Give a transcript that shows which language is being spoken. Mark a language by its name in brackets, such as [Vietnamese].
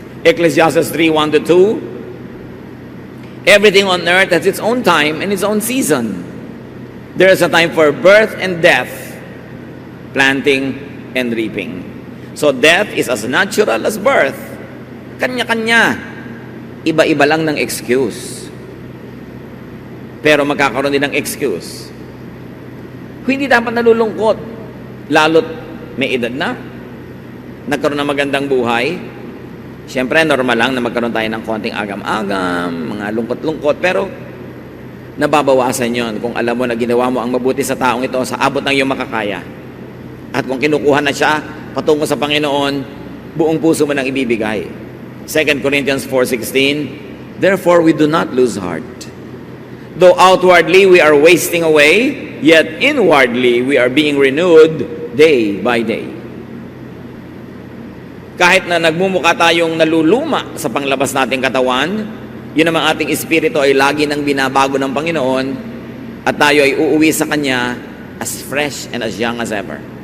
[English] Ecclesiastes 3:1-2, everything on earth has its own time and its own season. There is a time for birth and death, planting and reaping. So death is as natural as birth. [Filipino] Kanya-kanya. Iba-iba lang ng excuse. Pero magkakaroon din ng excuse. Hindi dapat nalulungkot. Lalo't may edad na. Nagkaroon ng magandang buhay. Siyempre, normal lang na magkaroon tayo ng konting agam-agam, mga lungkot-lungkot. Pero, nababawasan yon kung alam mo na ginawa mo ang mabuti sa taong ito sa abot ng iyong makakaya. At kung kinukuha na siya patungo sa Panginoon, buong puso mo nang ibibigay. [English] 2 Corinthians 4:16, therefore we do not lose heart. Though outwardly we are wasting away, yet inwardly we are being renewed day by day. [Filipino] Kahit na nagmumukha tayong naluluma sa panglabas nating katawan, yun namang ating espiritu ay lagi nang binabago ng Panginoon at tayo ay uuwi sa Kanya [English] as fresh and as young as ever.